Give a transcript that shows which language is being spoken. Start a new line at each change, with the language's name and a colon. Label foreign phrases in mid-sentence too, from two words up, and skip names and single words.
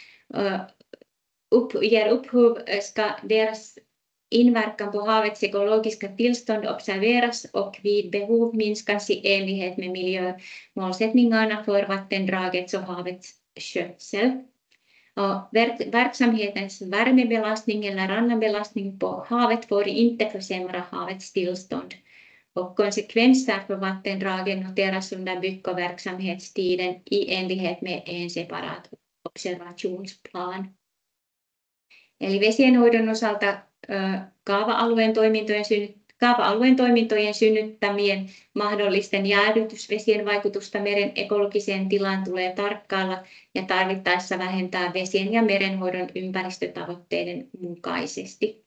Swedish: upphov ska deras inverkan på havets ekologiska tillstånd observeras och vid behov minskas i enlighet med miljömålsättningarna för vattendragets och havets skötsel. Verksamhetens värmebelastning eller annan belastning på havet får inte försämra havets tillstånd. Och konsekvenser för vattendragen noteras under bygg- och verksamhetstiden i enlighet med en separat observationsplan.
Finnish: Eli vesienhoidon osalta kaava-alueen toimintojen Kaava-alueen toimintojen synnyttämien mahdollisten jäähdytysvesien vaikutusta meren ekologiseen tilaan tulee tarkkailla ja tarvittaessa vähentää vesien ja merenhoidon ympäristötavoitteiden mukaisesti.